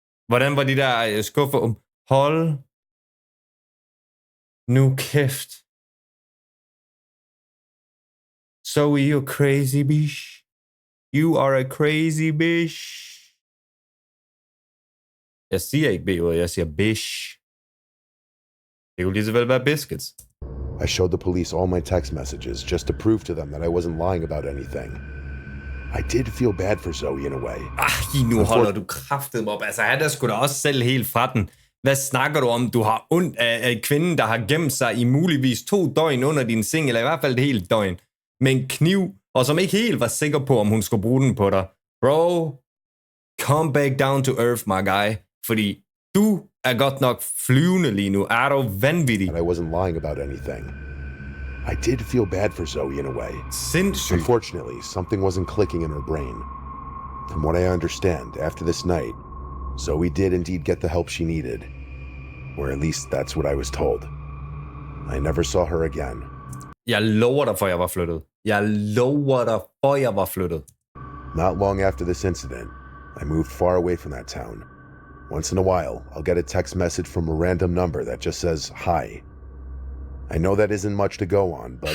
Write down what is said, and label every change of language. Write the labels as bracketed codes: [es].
[da] Hvordan var de der skuffer om? Hold nu kæft. [en] Zoe, you're crazy, bitch. You are a crazy bitch. [da] Jeg siger ikke B-ordet, jeg siger bitch. Det kunne lige så vel være biscuits. [en] I showed the police all my text messages just to prove to them that I wasn't lying about anything. I did feel bad for Zoe in a way. [da] Nu holder du kraftet op. Altså, han er sgu da også selv helt fra den. Hvad snakker du om? Du har ondt af kvinden, der har gemt sig i muligvis 2 døgn under din seng, eller i hvert fald et helt døgn, med en kniv, og som ikke helt var sikker på, om hun skulle bruge den på dig. [en] Bro, come back down to earth, my guy. [da] Fordi du er godt nok flyvende lige nu. Er du vanvittig? [en] And I wasn't lying about anything. I did feel bad for Zoe in a way. [da] Sindssygt. [en] Unfortunately, something wasn't clicking in her brain. From what I understand, after this night, Zoe did indeed get the help she needed. Or at least that's what I was told. I never saw her again. [da] Jeg lover dig for, jeg var flyttet. Jeg lover dig for, jeg var flyttet. [en] Not long after this incident, I moved far away from that town. Once in a while, I'll get a text message from a random number that just says, hi. I know that isn't much to go on, but